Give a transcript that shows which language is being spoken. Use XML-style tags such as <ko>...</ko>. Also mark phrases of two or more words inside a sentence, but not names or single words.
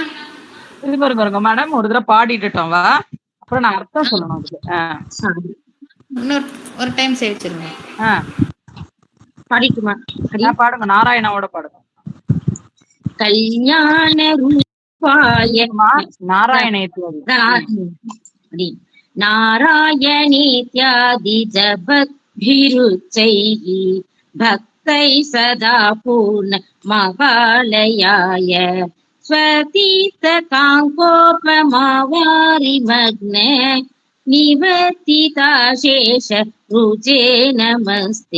<ta>இது பாருங்க மேடம், ஒரு தடவை பாடிட்டுட்டோம் வா, அப்புறம் நான் அர்த்தம் சொல்லணும் அதுக்கு. ஒரு டைம் சேவிச்சிருங்க. பாடிக்குமா? பாடுங்க, நாராயணாவோட பாடுங்க.</ta> <sa>कल्याण रूपाय நாராயணேத்யாதி नारायणेत्यादि जपद्भिरुच्चैः भक्तैः सदा पूर्ण महालयाय स्वतीर्थकाङ्कोपमावारिमग्न निवर्तिताशेष रुजे नमस्ते.</sa>